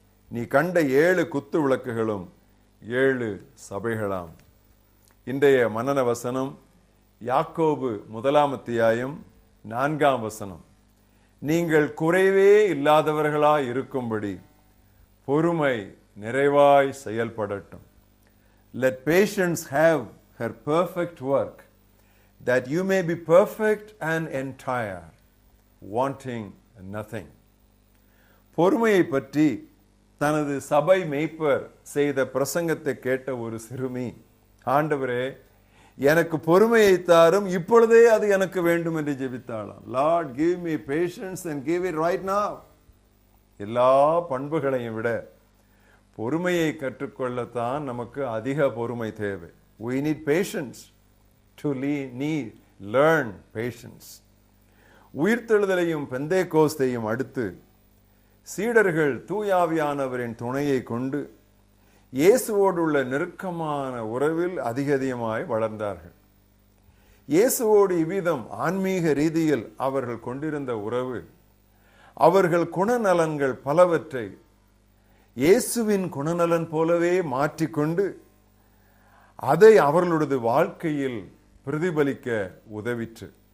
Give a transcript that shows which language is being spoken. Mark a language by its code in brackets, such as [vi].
[ta] நீ கண்ட 7 குத்து விளக்குகளும் 7 சபைகளாம். இன்றைய மனன வசனம் யாக்கோபு 1 அத்தியாயம் 4 நீங்கள் குறைவே இல்லாதவர்களாய் இருக்கும்படி பொறுமை நிறைவாய் செயல்படட்டும். [en] Let patience have her perfect work, that you may be perfect and entire, wanting nothing. [ta] பொறுமையை பற்றி தனது சபை மேய்ப்பர் செய்த பிரசங்கத்தை கேட்ட ஒரு சிறுமி, ஆண்டவரே எனக்கு பொறுமையை தாரும், இப்பொழுதே அது எனக்கு வேண்டும் என்று ஜெபித்தாளாம். [en] Lord, give me patience and give it right now. [ta] எல்லா பண்புகளையும் விட பொறுமையை கற்றுக்கொள்ளத்தான் நமக்கு அதிக பொறுமை தேவை. [en] We need patience to learn patience. [ta] உயிர்த்தெழுதலையும் பெந்தேகோஸ்தையும் அடுத்து சீடர்கள் தூயாவியானவரின் துணையை கொண்டு இயேசுவோடு உள்ள நெருக்கமான உறவில் அதிகமாய் வளர்ந்தார்கள். இயேசுவோடு இவ்விதம் ஆன்மீக ரீதியில் அவர்கள் கொண்டிருந்த உறவு அவர்கள் குணநலன்கள் பலவற்றை இயேசுவின் குணநலன் போலவே மாற்றிக்கொண்டு அதை அவர்களுடைய வாழ்க்கையில் பிரதிபலிக்க உதவிற்று.